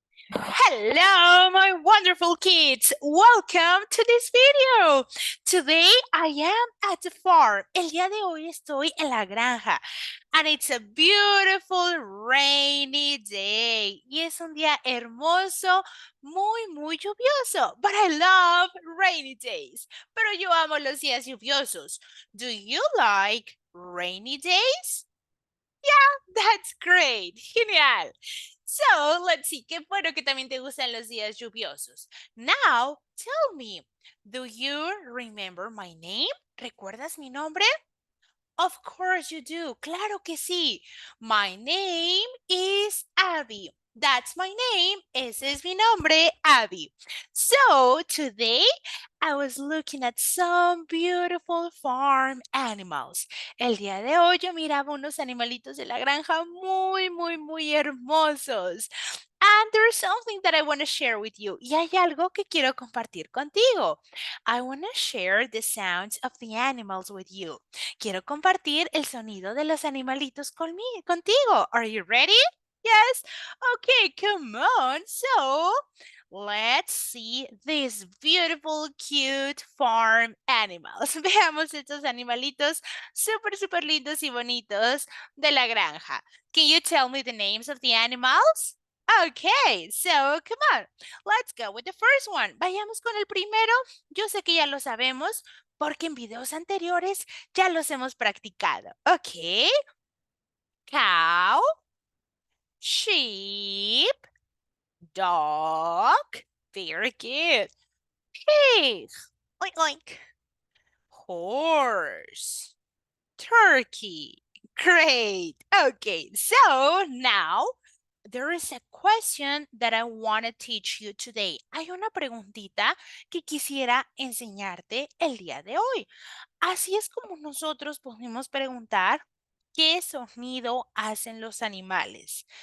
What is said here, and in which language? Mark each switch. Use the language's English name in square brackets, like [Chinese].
[English] Hello, my wonderful kids. Welcome to this video. Today I am at the farm. [Spanish] El día de hoy estoy en la granja. [English] And it's a beautiful rainy day. [Spanish] Y es un día hermoso, muy lluvioso. [English] But I love rainy days. [Spanish] Pero yo amo los días lluviosos. [English] Do you like rainy days? That's great. Genial. So, let's see. [Spanish] Qué bueno que también te gustan los días lluviosos. [English] Now, tell me, do you remember my name? [Spanish] ¿Recuerdas mi nombre? [English] Of course you do. [Spanish] Claro que sí. [English] My name is Abby. That's my name. [Spanish] Ese es mi nombre, Abby. [English] So today I was looking at some beautiful farm animals. [Spanish] El día de hoy yo miraba unos animalitos de la granja muy hermosos. [English] And there's something that I want to share with you. [Spanish] Y hay algo que quiero compartir contigo. [English] I want to share the sounds of the animals with you. [Spanish] Quiero compartir el sonido de los animalitos contigo. [English] Are you ready? Yes? Okay, come on. So, let's see these beautiful, cute farm animals. [Spanish] Veamos estos animalitos súper lindos y bonitos de la granja. [English] Can you tell me the names of the animals? Okay, so come on. Let's go with the first one. [Spanish] Vayamos con el primero. Yo sé que ya lo sabemos porque en videos anteriores ya los hemos practicado. [English] Ok. Cow, sheep, dog. Very good. Pig. Oink oink. Horse. Turkey. Great. Okay, so now there is a question that I want to teach you today. [Spanish] Hay una preguntita que quisiera enseñarte el día de hoy. Así es como nosotros podemos preguntar qué sonido hacen los animales.